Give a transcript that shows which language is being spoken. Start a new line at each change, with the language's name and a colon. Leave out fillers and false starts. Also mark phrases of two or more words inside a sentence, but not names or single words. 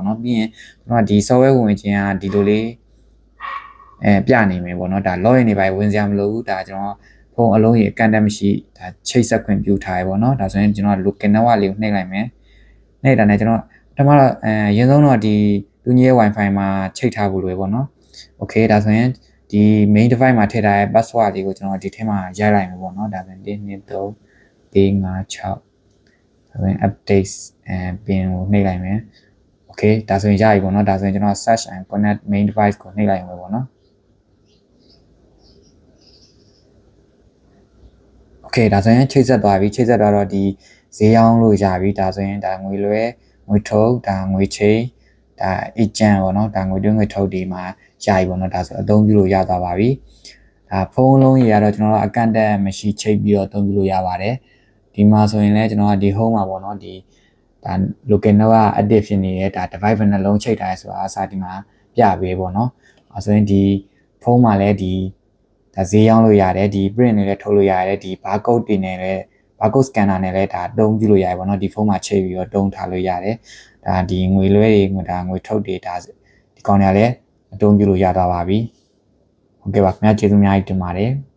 Burmese: နော်ပြီးရင်ကျွန်တော်ဒီ software ဝင်ခြင်းကဒီလိုလေးပြနေမယ်ပေါ့နော်ဒါ login တွေပါဝင်စရာမလိုဘူးဒါကျွန်တော်ဖုန်းအလုံးကြီးအကန့်အသတ်မရှိဒါချိတ်ဆက်ခွင့်ပြုထားရပေါ့နော်ဒါဆိုရင်ကျွန်တော်
English: local network
Burmese: လေးကိုနှိပ်လိုက်မယ်နှိပ်တာနဲ့ကျွန်တော်ပထမတော့အရင်ဆုံးတော့ဒီတူညီရဲ့ Wi-Fi မှာချိတ်ထားဖို့လိုပဲပေါ့နော် okay ဒါဆိုရင်ဒီ
English: main device
Burmese: မှာထည့်ထားတဲ့ password လေးကိုကျွန်တော်ဒီထဲမှာရိုက်လိုက်မယ်ပေါ့နော်ဒါဆိုရင်1 2 3 4 5 6ဒါ ဆိုရင်
English: updates pin
Burmese: ကိုနှိပ်လိုက်မယ် okay ဒါဆိုရင်ရပြီပေါ့နော်ဒါဆိုရင်ကျွန်တော်
English: search and connect main device
Burmese: ကိုနှိပ်လိုက်မယ်ပေါ့နော် okay ဒါဆိုရင်ချိတ်ဆက်သွားပြီချိတ်ဆက်သွားတော့ဒီဈေးရောင်းလို့ရပြီ ဒါဆိုရင်ဒါငွေလွှဲငွေထုတ်ဒါငွေချိန်ဒါ agent ပေါ့နော်ဒါငွေတွင်းငွေထုတ်ဒီမှာရပြီပေါ့နော်ဒါဆိုအသုံးပြုလို့ရသွားပါပြီဒါ ဖုန်းလုံးကြီးကတော့ကျွန်တော်တို့အကန့်အသတ်မရှိချိတ်ပြီးတော့အသုံးပြုလို့ရပါတယ်ဒီမှာဆိုရင်လည်းကျွန်တော်ကဒီ home မှာပေါ့နော်ဒီဒါ
English: local network active
Burmese: ဖြစ်နေတဲ့ဒါ device ဘယ်နှလုံးချိတ်ထားလဲဆိုတာအစားဒီမှာပြပေးပေါ့နော်အဲဆိုရင်ဒီဖုန်းမှာလည်းဒီဒါဈေးရောင်းလို့ရတယ်ဒီ print တွေလည်းထုတ်လို့ရတယ်ဒီ barcode တွေနဲ့လည်း
English: barcode scanner
Burmese: နဲ့လည်းဒါတုံးကြည့်လို့ရတယ်ပေါ့နော်ဒီဖုန်းမှာချိန်ပြီးတော့တုံးထားလို့ရတယ်ဒါဒီငွေလွှဲတွေငွေထုတ်တွေဒါဒီကောင်တွေကလည်းအတုံးကြည့်လို့ရသွားပါပြီဟုတ်ကဲ့ပါခင်ဗျာကျေးဇူးအများကြီးတင်ပါတယ်